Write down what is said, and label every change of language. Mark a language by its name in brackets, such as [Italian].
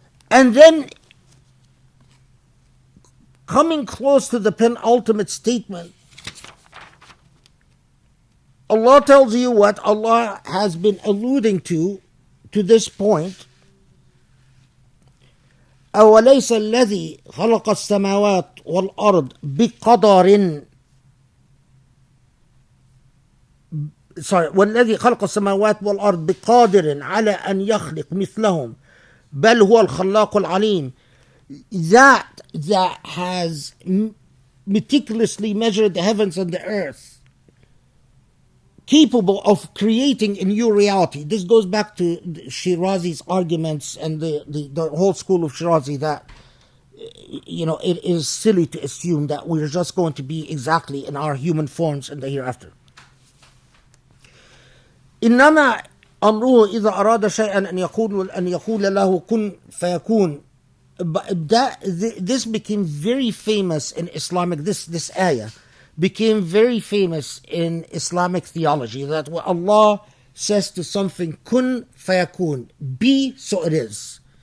[English] And then, coming close to the penultimate statement, Allah tells you what Allah has been alluding to this point. [Arabic] أوليس الذي خلق السماوات والأرض بقدر والذي خلق السماوات والأرض بقادر على أن يخلق مثلهم بل هو الخلاق العليم. [English] That has meticulously measured the heavens and the earth, capable of creating a new reality. This goes back to Shirazi's arguments and the whole school of Shirazi that, it is silly to assume that we're just going to be exactly in our human forms in the hereafter. [Arabic] إنما أمره إذا أراد شيئا أن يقول له كن فيكون. [English] This became very famous in Islamic, this ayah became very famous in Islamic theology, that when Allah says to something, kun fayakun, be, so it is.